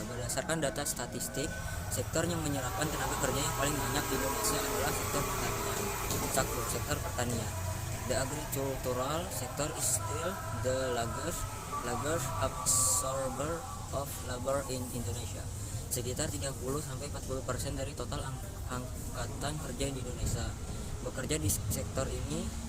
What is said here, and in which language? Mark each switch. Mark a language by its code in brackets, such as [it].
[id] Berdasarkan data statistik, sektor yang menyerapkan tenaga kerja yang paling banyak di Indonesia adalah sektor pertanian. Sektor pertanian. [en] The agricultural sector is still the largest absorber of labor in Indonesia. [id] Sekitar 30-40% dari total angkatan kerja di Indonesia bekerja di sektor ini.